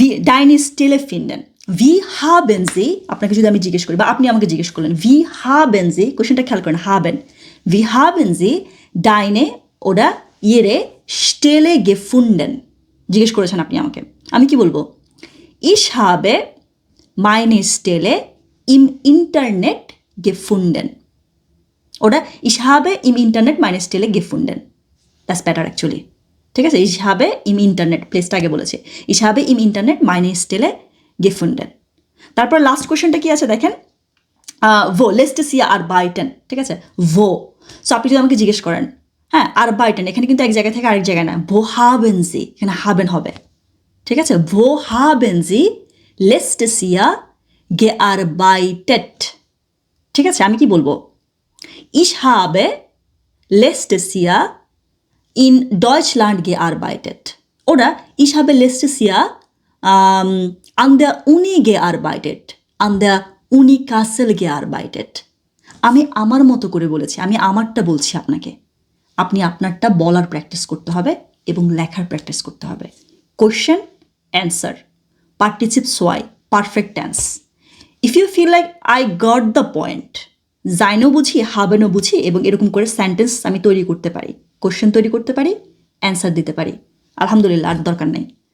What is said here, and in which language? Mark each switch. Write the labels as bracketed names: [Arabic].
[German] deine Stelle finden, wie haben Sie, [Bangla] আপনাকে যদি আমি জিজ্ঞেস করি বা আপনি আমাকে জিজ্ঞেস করলেন [German] wie haben Sie, কোশ্চেনটা খেয়াল করেন, haben, wie haben Sie deine oder ihre Stelle gefunden, [Bangla] জিজ্ঞেস করেছেন আপনি আমাকে, আমি কি বলবো? [German] ich habe meine Stelle im Internet gefunden oder ich habe im Internet meine Stelle gefunden। [English] That's better actually, [Bangla] ঠিক আছে। [German] ich habe im Internet, [Bangla] প্লেসটা আগে বলেছে, [German] ich habe im Internet meine Stelle gefunden। [Bangla] তারপর লাস্ট কোশ্চেনটা কি আছে দেখেন, [German] wo lässt Sie arbeiten, [Bangla] ঠিক আছে, wo। সো আপনি যদি আমাকে জিজ্ঞেস করেন, হ্যাঁ arbeiten, এখানে কিন্তু এক জায়গা থেকে আরেক জায়গায় না, [German] wo haben Sie, [Bangla] এখানে haben হবে, ঠিক আছে। [German] wo haben Sie letztes Jahr gearbeitet, [Bangla] ঠিক আছে। আমি কি বলবো? [German] Ich habe letztes Jahr in Deutschland gearbeitet. Oder ich habe letztes Jahr an der Uni gearbeitet. An der Uni Kassel gearbeitet. [Bangla] আমি আমার মতো করে বলেছি, আমি আমারটা বলছি আপনাকে। আপনি আপনারটা বলার প্র্যাকটিস করতে হবে এবং লেখার প্র্যাকটিস করতে হবে। Question, answer, পার্টিসিপ Sawai, perfect tense. [English] if you feel like I got the point, [Bangla] জাইনও বুঝি, হাবেনও বুঝি এবং এরকম করে সেন্টেন্স আমি তৈরি করতে পারি, কোয়েশ্চেন তৈরি করতে পারি, অ্যান্সার দিতে পারি, আলহামদুলিল্লাহ, আর দরকার নেই।